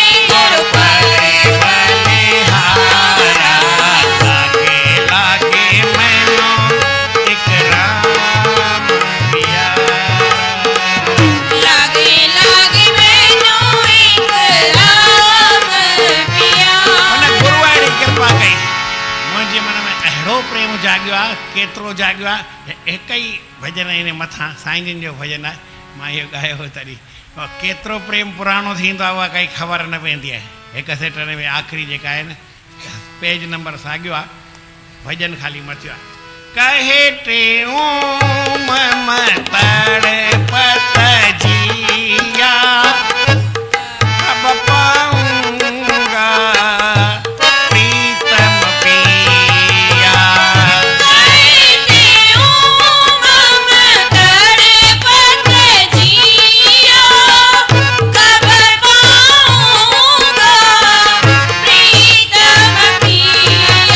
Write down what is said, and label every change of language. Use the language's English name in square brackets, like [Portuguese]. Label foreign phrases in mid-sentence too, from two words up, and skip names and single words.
[Hindi] गुरु पर बलिहारा। लागे लागे मैनो एक राम प्यारा, लागे लागे मैनो एक राम प्यारा। [Sindhi] हुन गुरू अहिड़ी कृपा कई, मुंहिंजे मन में अहिड़ो प्रेम जाॻियो आहे, केतिरो जाॻियो आहे। हिकु ई भॼन इन मथां साईं जन जो भॼन आहे, मां इहो ॻायो हो तॾहिं। केतिरो प्रेम पुराणो थींदो आहे उहा काई ख़बर न पवंदी आहे। हिकु सेट में आख़िरी जेका आहे न, पेज नंबर साॻियो आहे, भॼन ख़ाली मथियो आहे। [Hindi] कहे टे मम तड़पत जिया, अब पाऊंगा प्रीतम पिया। कहते हूँ मम तड़पत जिया, कब पाऊंगा प्रीतम पिया।